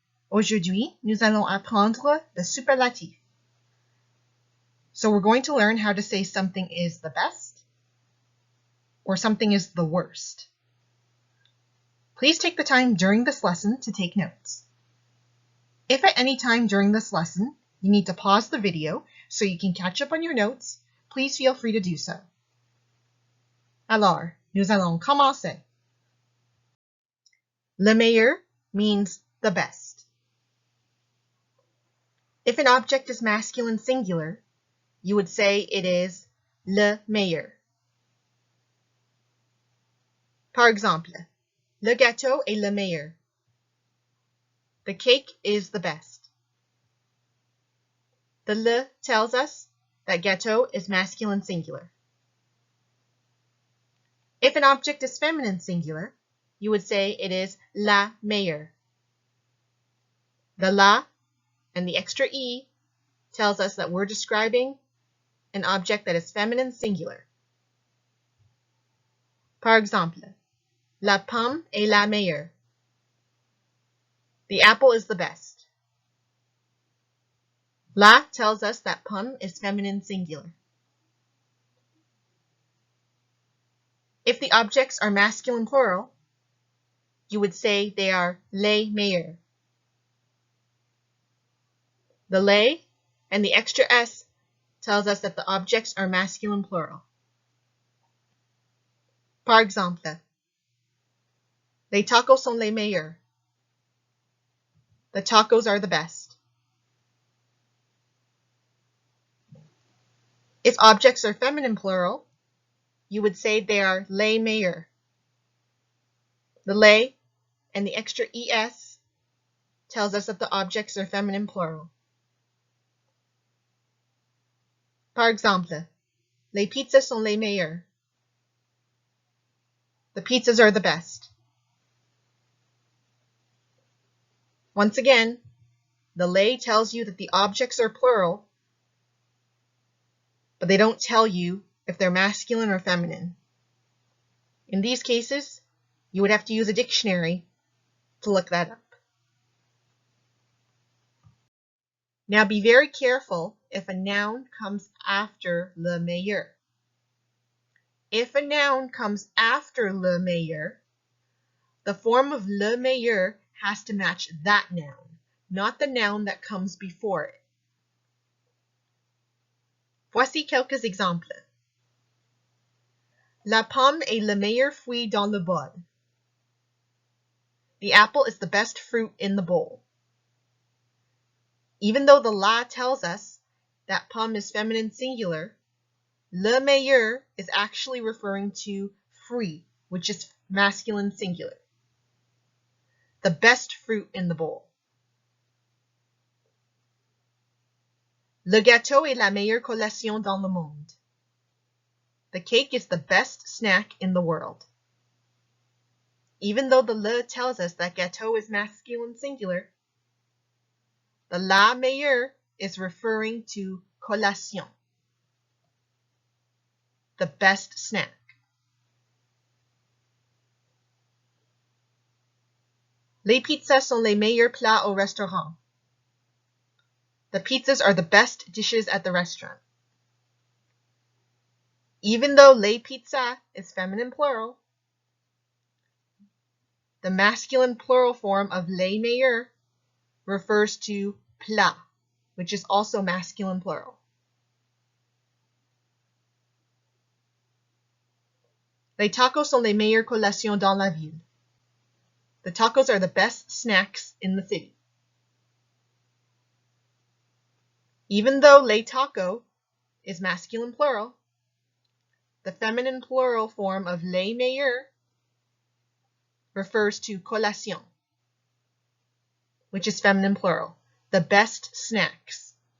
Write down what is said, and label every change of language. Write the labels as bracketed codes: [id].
[fr] Aujourd'hui, nous allons apprendre le superlatif. [en] So we're going to learn how to say something is the best or something is the worst. Please take the time during this lesson to take notes. If at any time during this lesson you need to pause the video so you can catch up on your notes, please feel free to do so. [fr] Alors, nous allons commencer. Le meilleur [en] means the best. If an object is masculine singular, you would say it is le meilleur. [fr] Par exemple, le gâteau est le meilleur. [en] The cake is the best. The le tells us that gâteau is masculine singular. If an object is feminine singular, you would say it is la meilleure. The la and the extra e tells us that we're describing an object that is feminine singular. [fr] Par exemple, la pomme est la meilleure. [en] The apple is the best. La tells us that pomme is feminine singular. If the objects are masculine plural, you would say they are les meilleurs. The les and the extra s tells us that the objects are masculine plural. [fr] Par exemple, les tacos sont les meilleurs. [en] The tacos are the best. If objects are feminine plural, you would say they are les meilleurs. The les and the extra es tells us that the objects are feminine plural. [fr] Par exemple, les pizzas sont les meilleures. [en] The pizzas are the best. Once again, the les tells you that the objects are plural, but they don't tell you if they're masculine or feminine. In these cases, you would have to use a dictionary to look that up. Now be very careful if a noun comes after le meilleur. If a noun comes after le meilleur, the form of le meilleur has to match that noun, not the noun that comes before it. [fr] Voici quelques exemples. La pomme est le meilleur fruit dans le bol. [en] The apple is the best fruit in the bowl. Even though the la tells us that pomme is feminine singular, le meilleur is actually referring to fruit, which is masculine singular. The best fruit in the bowl. [fr] Le gâteau est la meilleure collation dans le monde. [en] The cake is the best snack in the world. Even though the le tells us that gâteau is masculine singular, the la meilleure is referring to collation, the best snack. [fr] Les pizzas sont les meilleurs plats au restaurant. [en] The pizzas are the best dishes at the restaurant. Even though les pizzas is feminine plural, the masculine plural form of les meilleurs refers to plat, which is also masculine plural. [fr] Les tacos sont les meilleures collations dans la ville. [en] The tacos are the best snacks in the city. Even though les tacos is masculine plural, the feminine plural form of les meilleurs refers to collation, which is feminine plural, the best snacks.